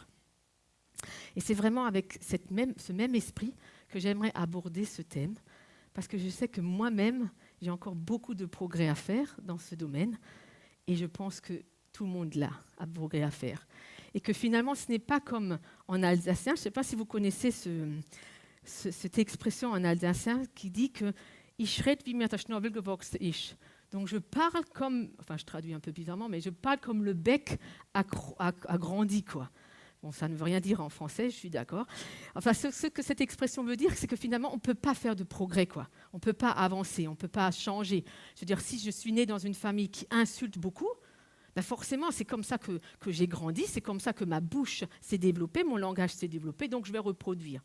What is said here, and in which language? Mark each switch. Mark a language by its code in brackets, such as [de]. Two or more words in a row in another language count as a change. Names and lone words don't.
[fr] Et c'est vraiment avec ce même esprit que j'aimerais aborder ce thème, parce que je sais que moi-même, j'ai encore beaucoup de progrès à faire dans ce domaine, et je pense que tout le monde là a progrès à faire. Et que finalement, ce n'est pas comme en alsacien, je ne sais pas si vous connaissez cette expression en alsacien qui dit que « [de] Ich rede wie mir der Schnabel gewachsen ist ». [fr] Donc je parle comme, enfin je traduis un peu bizarrement, mais je parle comme le bec a grandi, quoi. Bon, ça ne veut rien dire en français, je suis d'accord. Enfin, ce que cette expression veut dire, c'est que finalement, on ne peut pas faire de progrès, quoi. On ne peut pas avancer, on ne peut pas changer. Je veux dire, si je suis née dans une famille qui insulte beaucoup, ben forcément, c'est comme ça que j'ai grandi, c'est comme ça que ma bouche s'est développée, mon langage s'est développé, donc je vais reproduire.